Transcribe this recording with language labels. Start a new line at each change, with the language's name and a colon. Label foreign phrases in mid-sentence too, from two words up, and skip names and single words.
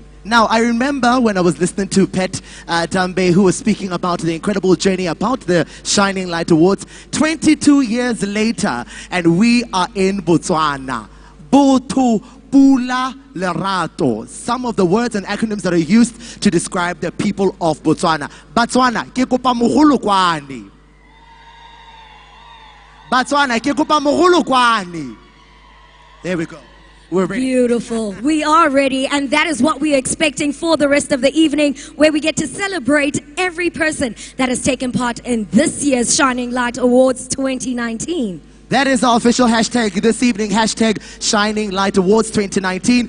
English: Now, I remember when I was listening to Pet Dambe, who was speaking about the incredible journey about the Shining Light Awards, 22 years later, and we are in Botswana.
Tswana: Botu Pula Lerato.
English: Some of the words and acronyms that are used to describe the people of Botswana.
Tswana: Botswana, ke kopa mogolo kwani. Botswana, ke kopa mogolo kwani.
English: There we go. We're ready. Beautiful. We are ready, and that is what we are expecting for the rest of the evening, where we get to celebrate every person that has taken part in this year's Shining Light Awards 2019. That is our official hashtag this evening, hashtag Shining Light Awards 2019.